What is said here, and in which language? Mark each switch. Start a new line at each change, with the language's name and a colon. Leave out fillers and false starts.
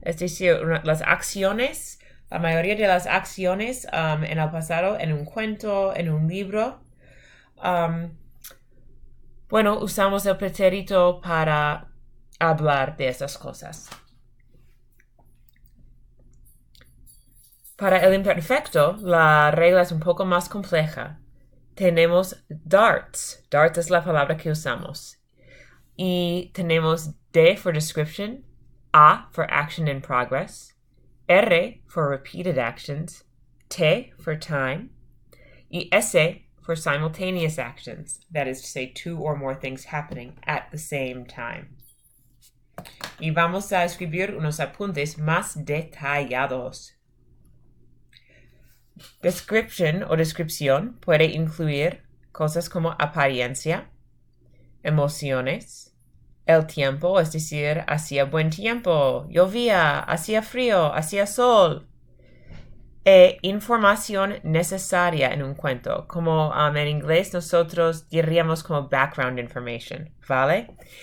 Spanish: Es decir, las acciones, la mayoría de las acciones en el pasado, en un cuento, en un libro, usamos el pretérito para hablar de esas cosas. Para el imperfecto, la regla es un poco más compleja. Tenemos darts. Darts es la palabra que usamos. Y tenemos
English: D for description, A for action in progress, R for repeated actions, T for time, y S for simultaneous actions. That is to say, 2 or more things happening at the same time.
Spanish: Y vamos a escribir unos apuntes más detallados. Description o descripción puede incluir cosas como apariencia, emociones, el tiempo, es decir, hacía buen tiempo, llovía, hacía frío, hacía sol, e información necesaria en un cuento, como en inglés nosotros diríamos como background information, ¿vale?